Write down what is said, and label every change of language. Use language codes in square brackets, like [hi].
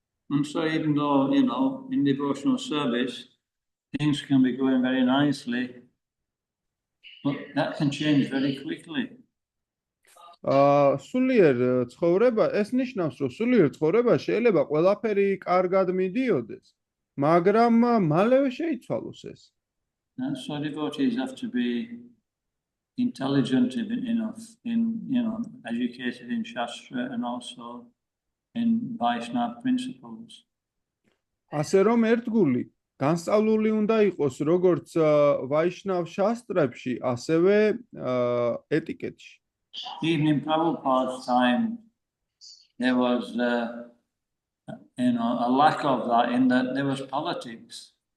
[en] And so even though, in devotional service, things can be going very nicely, but that can change very quickly. [ka] სულიერ ცხოვრება, ეს ნიშნავს, რომ სულიერ ცხოვრება შეიძლება ყველაფერი კარგად მიდიოდეს, მაგრამ მალევე შეიცვალოს ეს. [en] And so devotees have to be intelligent enough, educated in Shastra and also in Vaishnava principles. [ka] ასე რომ ერთგული განსწავლული უნდა იყოს როგორც ვაიშნავ შასტრებში, ასევე ეტიკეტში. [en] Even in Prabhupada's time, there was a lack of that in that there was politics.